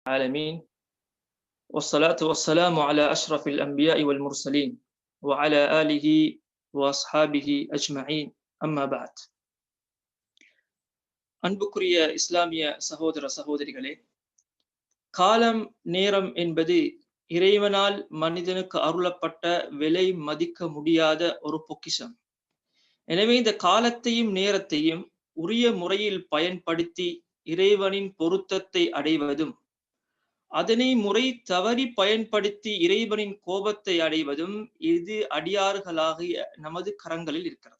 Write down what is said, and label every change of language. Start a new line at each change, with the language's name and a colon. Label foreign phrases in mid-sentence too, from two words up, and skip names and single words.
Arabic: العالمين والصلاة والسلام على أشرف الأنبياء والمرسلين وعلى آله وأصحابه أجمعين أما بعد
Tamil: அன்புக்குரிய இஸ்லாமிய சகோதர சகோதரிகளே, காலம் நேரம் என்பது இறைவனால் மனிதனுக்கு அருளப்பட்ட விலை மதிக்க முடியாத ஒரு பொக்கிஷம். எனவே இந்த காலத்தையும் நேரத்தையும் உரிய முறையில் பயன்படுத்தி இறைவனின் பொருத்தத்தை அடைவதும், அதனை முறை தவறி பயன்படுத்தி இறைவனின் கோபத்தை அடைவதும் இது அடியார்களாகிய நமது கரங்களில் இருக்கிறது.